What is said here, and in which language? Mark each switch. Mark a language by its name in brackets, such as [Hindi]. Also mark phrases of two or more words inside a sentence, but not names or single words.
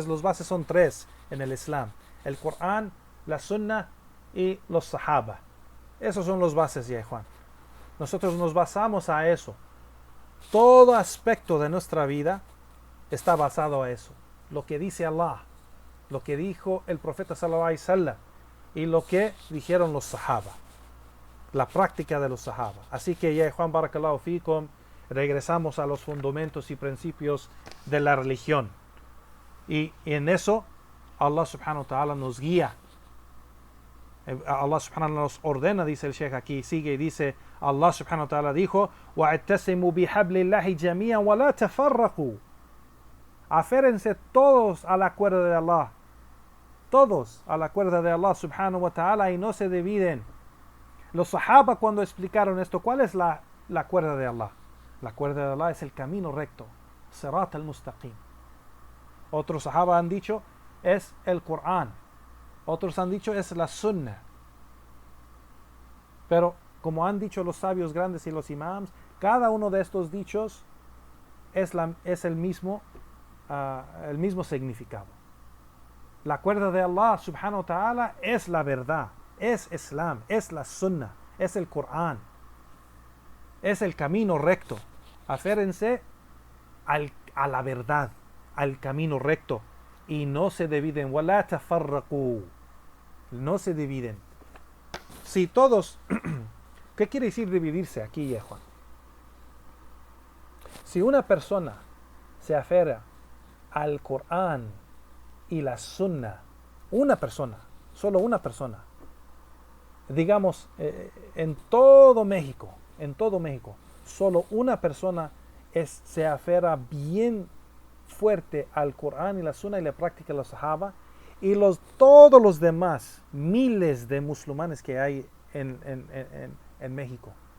[Spanish] Los bases son 3 en el Islam. El Corán, la Sunnah y los Sahaba. Esos son los bases, ya Juan. Nosotros nos basamos a eso. Todo aspecto de nuestra vida está basado a eso. Lo que dice Allah, lo que dijo el profeta [Arabic] صلى الله عليه وسلم [Spanish] y lo que dijeron los Sahaba. La práctica de los Sahaba. Así que ya Juan, [Arabic] بارك الله فيكم, [Spanish] regresamos a los fundamentos y principios de la religión. Y en eso [Arabic] الله سبحانه وتعالى [Spanish] nos guía. [Arabic] الله سبحانه وتعالى [Spanish] nos ordena, dice el Sheikh aquí, sigue y dice, [Arabic] الله سبحانه وتعالى [Spanish] dijo, [Arabic] وَاعْتَسِمُوا بِحَبْلِ اللَّهِ جَمِيعًا وَلَا تَفَرَّقُوا. [Spanish] Aférense todos a la cuerda de Allah. Todos a la cuerda de [Arabic] الله سبحانه وتعالى [Spanish] y no se dividen. Los Sahaba cuando explicaron esto, ¿cuál es la cuerda de Allah? La cuerda de Allah es el camino recto. [Arabic] صراط المستقيم. [Spanish] Otros Sahaba han dicho, es el Corán. Otros han dicho, es la Sunnah. Pero, como han dicho los sabios grandes y los imams, cada uno de estos dichos es el mismo significado. La cuerda de [Arabic] الله سبحانه وتعالى [Spanish] es la verdad, es Islam, es la Sunnah, es el Corán, es el camino recto. Aférense a la verdad, al camino recto, y no se dividen. [Arabic] وَلَا تَفَرَّقُوا. [Spanish] No se dividen. Si todos, ¿qué quiere decir dividirse aquí, Juan? Si una persona se aferra al Corán y la Sunnah, una persona, solo una persona, digamos, en todo México, solo una persona se aferra bien fuerte al Corán y la Sunnah y la práctica de los Sahaba, y todos los demás, miles de musulmanes que hay en México,